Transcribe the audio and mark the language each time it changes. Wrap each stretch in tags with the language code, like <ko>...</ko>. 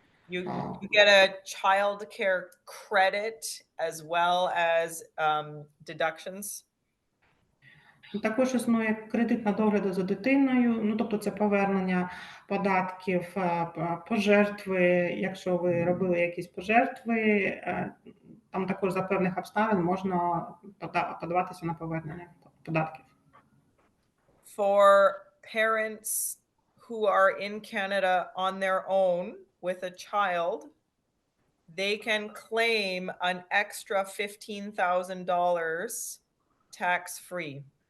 <en>You get a child care credit as well as deductions.</en> <uk>Також існує кредит на догляд за дитиною, тобто це повернення податків, пожертви, якщо ви робили якісь пожертви, там також за певних обставин можна подаватися на повернення податків.</uk> <en>For parents who are in Canada on their own with a child, they can claim an extra $15,000 tax-free.</en>